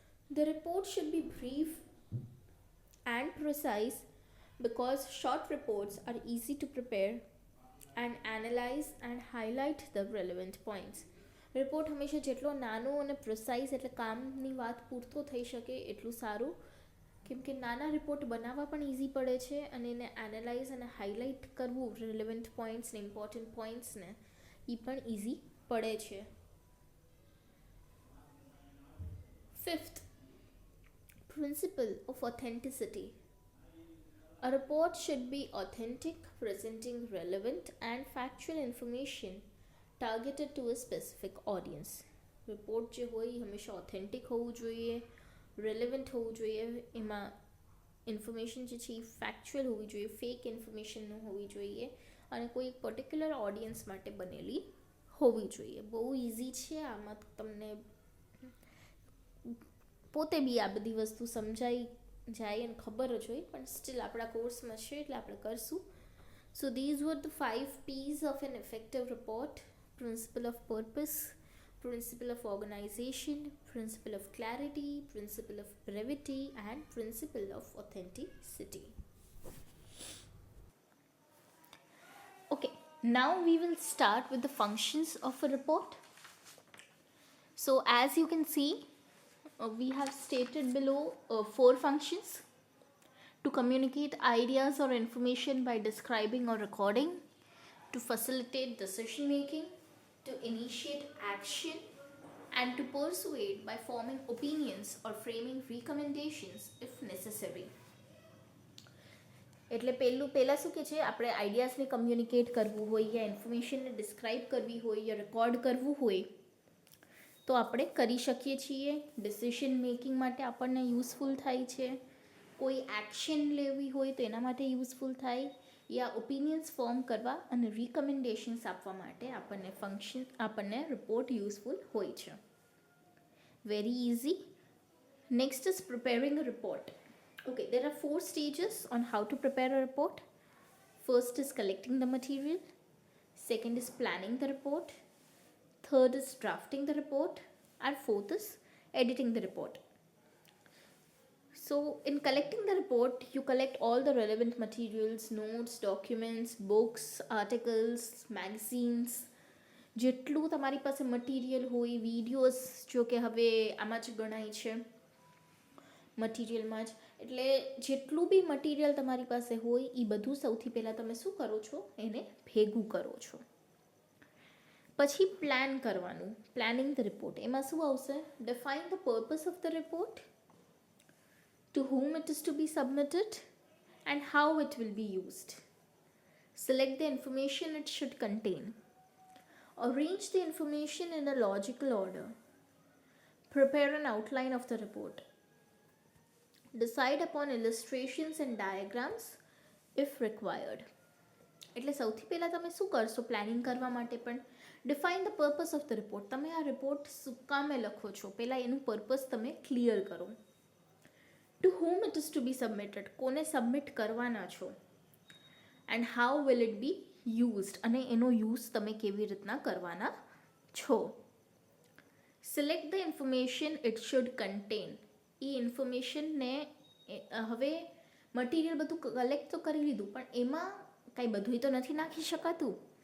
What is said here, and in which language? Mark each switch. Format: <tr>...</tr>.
<en>The report should be brief and precise because short reports are easy to prepare and analyze and highlight the relevant points.</en> <gu>Report હંમેશા જેટલો નાનો અને precise એટલે કામની વાત પૂરતો થઈ શકે એટલું સારું, કેમ કે નાના રિપોર્ટ બનાવવા પણ ઇઝી પડે છે અને એને એનાલાઇઝ અને હાઇલાઇટ કરવું રિલેવન્ટ પોઈન્ટ્સને, ઇમ્પોર્ટન્ટ પોઈન્ટ્સને, એ પણ ઇઝી પડે છે.</gu> <en>Fifth, principle of authenticity. A report should be authentic, presenting relevant and factual information targeted to a specific audience.</en> <gu>Report જે હોય એ હંમેશા ઓથેન્ટિક હોવું જોઈએ, રેલેવન્ટ હોવું જોઈએ, એમાં ઇન્ફોર્મેશન જે છે એ ફેક્ચ્યુઅલ હોવી જોઈએ, ફેક ઇન્ફોર્મેશન ન હોવી જોઈએ અને કોઈ એક પર્ટિક્યુલર ઓડિયન્સ માટે બનેલી હોવી જોઈએ. બહુ ઇઝી છે, આમાં તમને પોતે બી આ બધી વસ્તુ સમજાઈ જાય અને ખબર જ હોય, પણ સ્ટીલ આપણા કોર્સમાં છે એટલે આપણે કરશું.</gu> <en>So these were the 5 P's of an effective report: principle of purpose, principle of organisation, principle of clarity, principle of brevity and principle of authenticity. Okay, now we will start with the functions of a report. So as you can see, we have stated below 4 functions: to communicate ideas or information by describing or recording, to facilitate decision making, to initiate action, and to persuade by forming opinions or framing recommendations if necessary.</en> <gu>એટલે પહેલાં શું કે છે, આપણે આઈડિયાઝને communicate કરવું હોય યા ઇન્ફોર્મેશનને describe કરવી હોય યા રેકોર્ડ કરવું હોય તો આપણે કરી શકીએ છીએ. ડિસિઝન મેકિંગ માટે આપણને યુઝફુલ થાય છે. કોઈ એક્શન લેવી હોય તો એના માટે યુઝફુલ થાય, યા ઓપિનિયન્સ ફોર્મ કરવા અને રિકમેન્ડેશન્સ આપવા માટે આપણને રિપોર્ટ યુઝફુલ હોય છે.</gu> <en>Very easy. Next is preparing a report. Okay, there are 4 stages on how to prepare a report. First is collecting the material. Second is planning the report. Third is drafting the report. And fourth is editing the report. So in collecting the report, you collect all the relevant materials, notes, documents, books, articles, magazines.</en> <gu>જેટલું તમારી પાસે material હોય, videos જો કે હવે આમાં જ ગણાય છે મટીરિયલમાં જ, એટલે જેટલું બી મટીરિયલ તમારી પાસે હોય એ બધું સૌથી પહેલાં તમે શું કરો છો, એને ભેગું કરો છો. પછી પ્લાન કરવાનું,</gu> <en>Planning the report.</en> <gu>એમાં શું આવશે?</gu> <en>Define the purpose of the report, to whom it is to be submitted, and how it will be used. Select the information it should contain. Arrange the information in a logical order. Prepare an outline of the report. Decide upon illustrations and diagrams if required.</en> <gu>એટલે સૌથી પહેલાં તમે શું કરશો planning કરવા માટે? પણ</gu> <en>Define the purpose of the report.</en> <gu>તમે આ રિપોર્ટ શું કામે લખો છો, પહેલાં એનું પર્પસ તમે ક્લિયર કરો.</gu> <en>to whom it is to be submitted,</en> <gu>કોને સબમિટ કરવાના છો.</gu> <en>and how will it be used,</en> <gu>અને એનો યુઝ તમે કેવી રીતના કરવાના છો.</gu> <en>Select the information it should contain.</en> <gu>એ ઇન્ફોર્મેશનને હવે મટીરિયલ બધું કલેક્ટ તો કરી લીધું, પણ એમાં કાંઈ બધું તો નથી નાખી શકાતું.</gu>